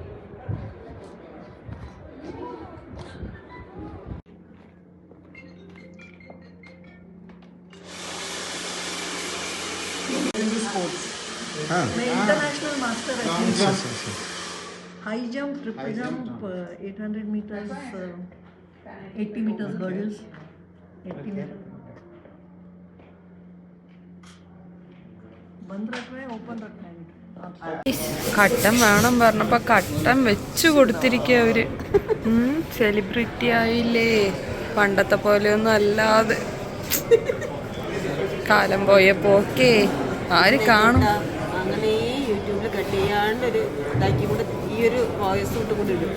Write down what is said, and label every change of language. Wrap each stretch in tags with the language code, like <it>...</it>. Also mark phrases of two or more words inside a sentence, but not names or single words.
<en>मैं international master है high jump triple jump 800 meters 80 meters hurdles 80 meter</en> <hi>बंद रखना है ओपन रखना है</hi> <ml>കട്ടൻ വേണം പറഞ്ഞപ്പോ കട്ടൻ വെച്ചു കൊടുത്തിരിക്കുക അവര്. സെലിബ്രിറ്റി ആയില്ലേ, പണ്ടത്തെ പോലെയൊന്നും അല്ലാതെ. കാലം പോയപ്പോ ഓക്കെ ആര് കാണും. അങ്ങനെ യൂട്യൂബിൽ കട്ട് ചെയ്യാണ്ടൊരു ഇതാക്കി കൂടെ ഈ ഒരു വോയിസ് തൊട്ട് കൂടി ഇടും.</ml>